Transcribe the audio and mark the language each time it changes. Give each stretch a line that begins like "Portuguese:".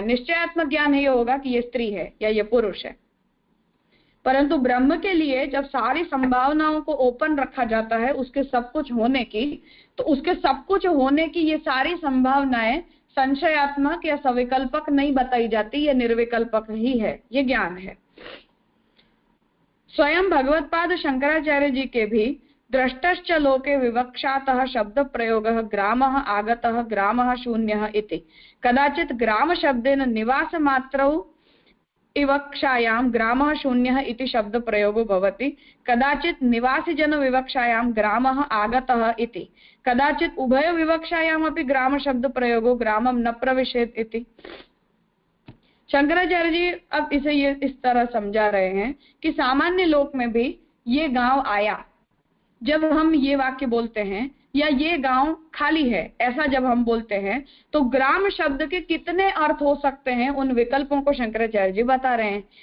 Hindi: निश्चयात्मक ज्ञान ये होगा कि ये स्त्री है या ये पुरुष है। परंतु ब्रह्म के लिए जब सारी संभावनाओं को ओपन रखा जाता है उसके सब कुछ होने की, तो उसके सब कुछ होने की ये सारी संभावनाएं संशयात्मक या सविकल्पक नहीं बताई जाती, ये निर्विकल्पक ही है, ये ज्ञान है।
Sanskrit: स्वयं भगवत्पाद शंकराचार्य
Hindi: जी के भी
Sanskrit: दृष्टश्च लोके विवक्षातः शब्द प्रयोगः ग्रामः आगतः ग्रामः शून्यः इति कदाचित् ग्राम शब्देन निवास मात्रौ विवक्षायां ग्रामः शून्यः इति शब्द प्रयोगो भवति, कदाचित् निवासी जन विवक्षायां ग्रामः आगतः इति, कदाचित् उभय विवक्षायां अपि ग्राम शब्द प्रयोगो ग्रामं न प्रविशेत् इति।
Hindi: शंकराचार्य जी अब इसे ये इस तरह समझा रहे हैं कि सामान्य लोक में भी ये गांव आया, जब हम ये वाक्य बोलते हैं या ये गांव खाली है ऐसा जब हम बोलते हैं तो ग्राम शब्द के कितने अर्थ हो सकते हैं, उन विकल्पों को शंकराचार्य जी बता रहे हैं